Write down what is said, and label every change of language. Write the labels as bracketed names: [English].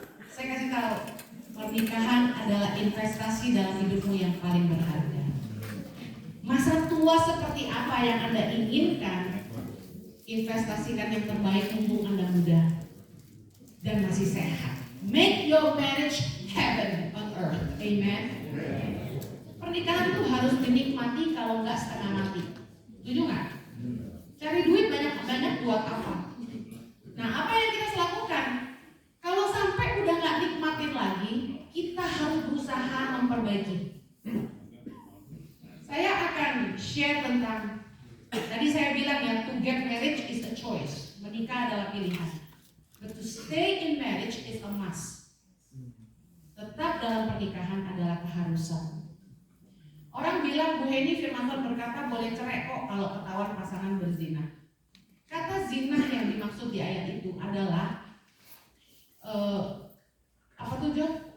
[Indonesian] Saya kasih tahu, pernikahan adalah investasi dalam hidupmu yang paling berharga. Masa tua seperti apa yang Anda inginkan, investasikan yang terbaik mumpung Anda muda dan masih sehat. [English] Make your marriage heaven on earth. [Indonesian] Amen. Pernikahan tuh harus dinikmati, kalau enggak setengah mati. Setuju nggak? Cari duit banyak-banyak buat apa? Nah, apa yang kita harus lakukan? Kalau sampai udah nggak nikmatin lagi, kita harus berusaha memperbaiki. Saya akan share tentang, tadi saya bilang ya, [English] to get married is a choice. [Indonesian] Menikah adalah pilihan. [English] But to stay in marriage is a must. [Indonesian] Tetap dalam pernikahan adalah keharusan. Orang bilang, Bu Heni firman Tuhan berkata boleh cerai kok kalau ketahuan pasangan berzina. Kata zina yang dimaksud di ayat itu adalah apa tuh John?